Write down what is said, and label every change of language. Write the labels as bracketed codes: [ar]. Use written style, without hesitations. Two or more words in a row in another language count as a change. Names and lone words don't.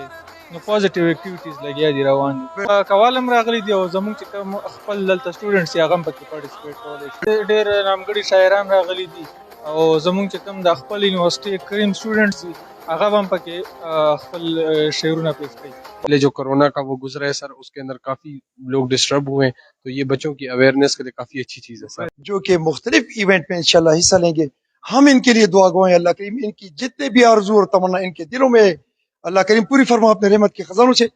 [ps] نو [en] positive activities [ps] لګیا دي روان دي. کوال هم راغلي دي او زموږ چې کوم خپل دلته سټوډنټس دي هغه هم پکې پارټیسپیټ کولی شي. ډېر نامګړي شاعران راغلي دي او زموږ چې کوم د خپل یونیورسټي کریم سټوډنټس دي هغه هم پکې خپل شعرونه پیش کوي. [ur] پہلے جو کرونا کا وہ گزرا ہے سر، اس کے اندر کافی لوگ ڈسٹرب ہوئے ہیں، تو یہ بچوں کی اویئرنیس کے لیے کافی اچھی چیز ہے سر. جو کہ مختلف ایونٹ میں انشاءاللہ حصہ لیں گے. ہم ان کے لیے دعا گو ہیں. اللہ کریم ان کی جتنے بھی آرزو اور تمنا ان کے دلوں میں اللہ کریم پوری فرما اپنے رحمت کے خزانوں سے.